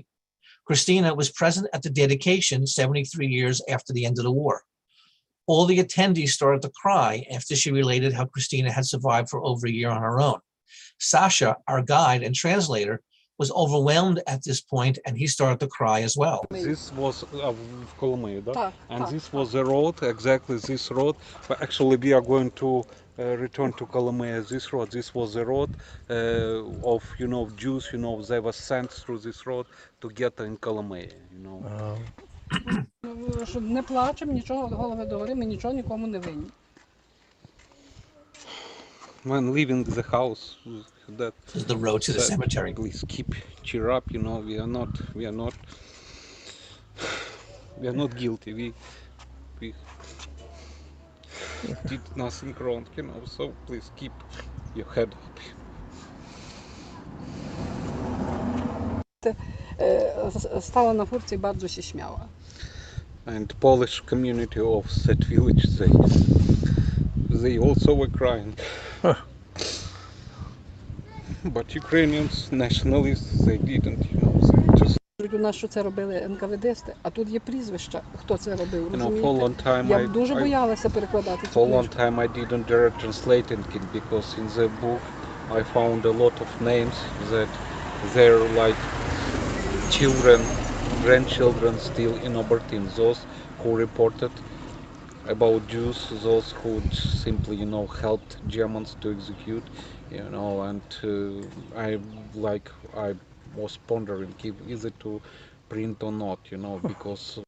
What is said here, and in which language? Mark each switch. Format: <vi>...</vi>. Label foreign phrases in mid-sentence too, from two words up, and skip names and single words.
<en>Christina was present at the dedication 73 years after the end of the war. All the attendees started to cry after she related how Christina had survived for over a year on her own. Sasha, our guide and translator, was overwhelmed at this point and he started to cry as well. This was в Коломиї, да?</en> <uk>Так,</uk> <en>And</en> <uk>так,</uk> <en>this was the road, exactly this road. But actually we are going to return to Коломиї. This was the road of, Jews, they were sent through this road to get in Коломиї,</en> <uk>Що не плачемо, нічого, голови догори, ми нічого нікому не винні.</uk> <en>When leaving the house, that This is the road to the said, cemetery. please cheer up, we are not guilty. We did nothing wrong, so please keep your head up.</en> <uk>Стала на фурці і</uk> <pl>bardzo się śmiała.</pl> <en>And Polish community of that village, they also were crying. But Ukrainians, nationalists, they didn't, they just...</en> <uk>У нас, що це робили НКВДсти, а тут є прізвища, хто це робив,</uk> <en>for a long</en> <uk>розумієте?</uk> <en>time</en> <uk>Я дуже боялася перекладати цю</uk> <en>For a long</en> <uk>книжку.</uk> <en>time I didn't dare translating it because in the book I found a lot of names that they're like children, grandchildren still in Obertin. Those who reported about Jews, those who simply, helped Germans to execute, and I was pondering if is it to print or not, because</en>